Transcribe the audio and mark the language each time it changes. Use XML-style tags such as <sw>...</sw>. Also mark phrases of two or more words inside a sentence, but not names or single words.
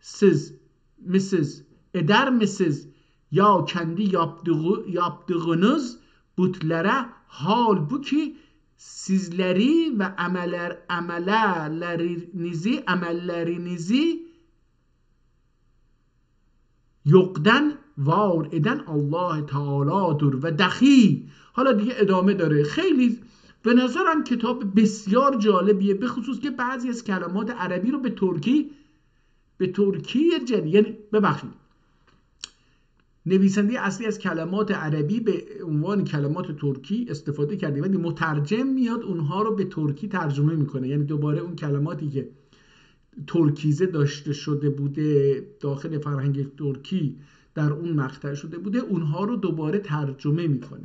<tr>misiniz ya kendi yaptığınız butlere, halbuki sizleri ve amellerinizi yoktan var eden Allah Teala'dır ve dahi.</tr> <fa>حالا دیگه ادامه داره. خیلی به نظرم کتاب بسیار جالبیه، به خصوص که بعضی از کلمات عربی رو به ترکی یعنی ببخشید نویسنده اصلی از کلمات عربی به عنوان کلمات ترکی استفاده کرده، ولی مترجم میاد اونها رو به ترکی ترجمه میکنه، یعنی دوباره اون کلماتی که ترکیزه داشته شده بوده داخل فرهنگ ترکی در اون مقطع شده بوده، اونها رو دوباره ترجمه میکنه.</fa>